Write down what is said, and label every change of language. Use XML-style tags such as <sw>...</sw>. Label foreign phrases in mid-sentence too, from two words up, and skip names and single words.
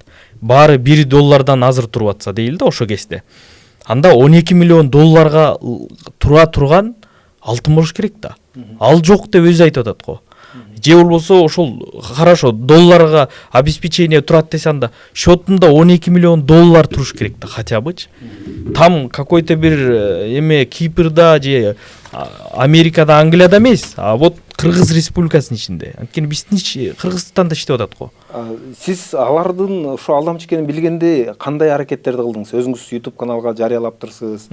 <ky>Баары 1 доллардан азыр туруп атса дейли да ошо кезде. Анда 12 миллион долларга тура турган алтын болуш керек да. Ал жок деп өзү айтып атат го. Же болбосо ошол хорошо долларга обеспечение турат десе, анда счетунда 12 миллион доллар туруш керек да</ky> <ru>хотя бы. Там какой-то</ru> <ky>бир эме Кипрда же Америкада, Англияда эмес,</ky> <ru>а вот</ru> <ky>Кыргыз Республикасынын ичинде. Анткени биздин Кыргызстанда иштеп атат го. Сиз алардын ошо алдамчы экенин билгенде кандай аракеттерди кылдыңыз? Өзүңүз YouTube каналга жарыялаптырсыз.</ky>